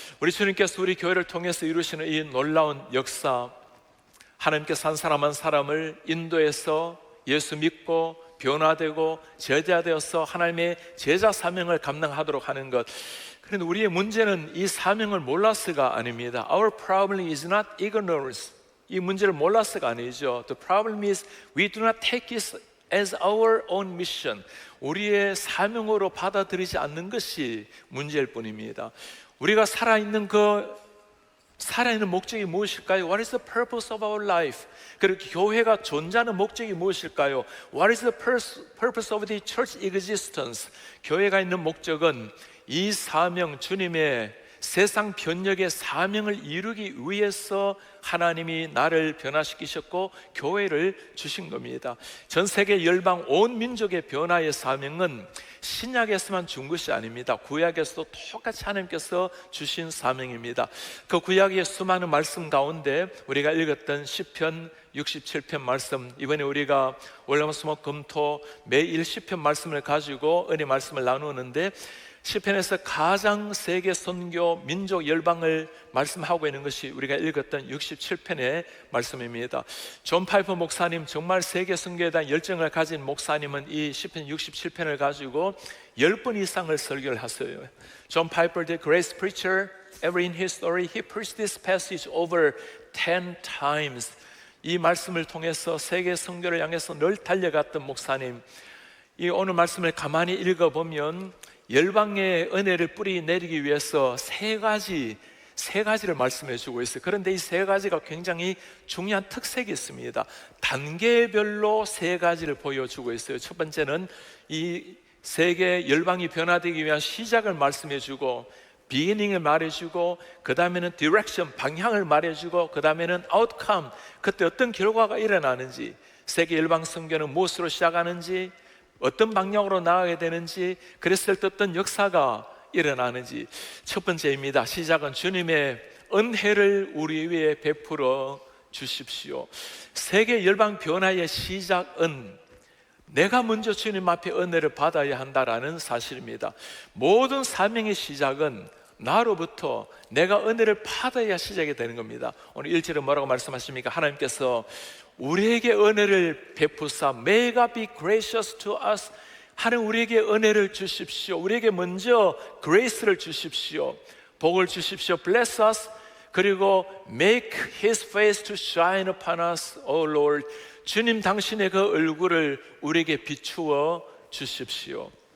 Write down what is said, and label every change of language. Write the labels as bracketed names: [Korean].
[Korean] 우리 주님께서 우리 교회를 통해서 이루시는 이 놀라운 역사, 하나님께서 한 사람 한 사람을 인도해서 예수 믿고 변화되고 제자되어서 하나님의 제자 사명을 감당하도록 하는 것. 그런데 우리의 문제는 이 사명을 몰라서가 아닙니다. [English] Our problem is not ignorance. [Korean] 이 문제를 몰라서가 아니죠. [English] The problem is we do not take it as our own mission. [Korean] 우리의 사명으로 받아들이지 않는 것이 문제일 뿐입니다. 우리가 살아있는 목적이 무엇일까요? [English] What is the purpose of our life? [Korean] 그리고 교회가 존재하는 목적이 무엇일까요? [English] What is the purpose of the church existence? [Korean] 교회가 있는 목적은 이 사명, 주님의 세상 변혁의 사명을 이루기 위해서 하나님이 나를 변화시키셨고 교회를 주신 겁니다. 전 세계 열방 온 민족의 변화의 사명은 신약에서만 준 것이 아닙니다. 구약에서도 똑같이 하나님께서 주신 사명입니다. 그 구약의 수많은 말씀 가운데 우리가 읽었던 시편 67편 말씀, 이번에 우리가 월화수목금토 매일 시편 말씀을 가지고 은혜 말씀을 나누는데, 시편에서 가장 세계 선교 민족 열방을 말씀하고 있는 것이 우리가 읽었던 67편의 말씀입니다. 존 파이퍼 목사님, 정말 세계 선교에 대한 열정을 가진 목사님은 이 시편 67편을 가지고 가지고 10번 이상을 설교를 하세요. [English] 존 파이퍼, the grace preacher, ever in his story, he preached this passage over 10 times. [Korean] 이 말씀을 통해서 세계 선교를 향해서 늘 달려갔던 목사님, 이 오늘 말씀을 가만히 읽어보면 열방의 은혜를 뿌리 내리기 위해서 세 가지를 말씀해 주고 있어요. 그런데 이 세 가지가 굉장히 중요한 특색이 있습니다. 단계별로 세 가지를 보여주고 있어요. 첫 번째는 이 세계 열방이 변화되기 위한 시작을 말씀해 주고, 비기닝을 말해주고, 그 다음에는 디렉션, 방향을 말해주고, 그 다음에는 아웃컴, 그때 어떤 결과가 일어나는지, 세계 열방 선교는 무엇으로 시작하는지, 어떤 방향으로 나가게 되는지, 그랬을 때 어떤 역사가 일어나는지. 첫 번째입니다. 시작은 주님의 은혜를 우리 위에 베풀어 주십시오. 세계 열방 변화의 시작은 내가 먼저 주님 앞에 은혜를 받아야 한다라는 사실입니다. 모든 사명의 시작은 나로부터 내가 은혜를 받아야 시작이 되는 겁니다. 오늘 1절에 뭐라고 말씀하십니까? 하나님께서 우리에게 은혜를 베푸사, [English] May God be gracious to us. [Korean] 하나님 우리에게 은혜를 주십시오. 우리에게 먼저 grace를 주십시오. 복을 주십시오. [English] Bless us. [Korean] 그리고 [English] make His face to shine upon us, O Lord. [Korean] 주님 당신의 그 얼굴을 우리에게 비추어 주십시오.